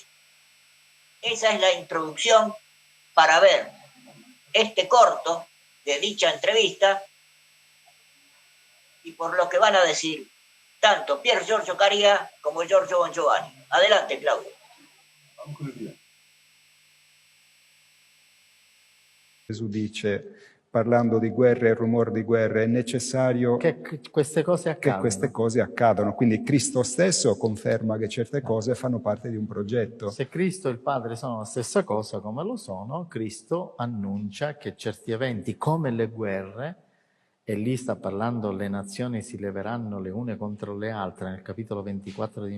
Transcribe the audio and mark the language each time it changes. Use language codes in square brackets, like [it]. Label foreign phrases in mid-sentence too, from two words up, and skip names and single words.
[es] Esa es la introducción para ver este corto de dicha entrevista y por lo que van a decir tanto Pier Giorgio Caria como Giorgio Bon Giovanni. Adelante, Claudio. Vamos con el video. [it] Gesù dice, parlando di guerre e rumore di guerre, è necessario che queste cose accadano. Che queste cose accadano. Quindi Cristo stesso conferma che certe cose fanno parte di un progetto. Se Cristo e il Padre sono la stessa cosa, come lo sono, Cristo annuncia che certi eventi, come le guerre, e lì sta parlando, le nazioni si leveranno le une contro le altre, nel capitolo 24 di Matteo.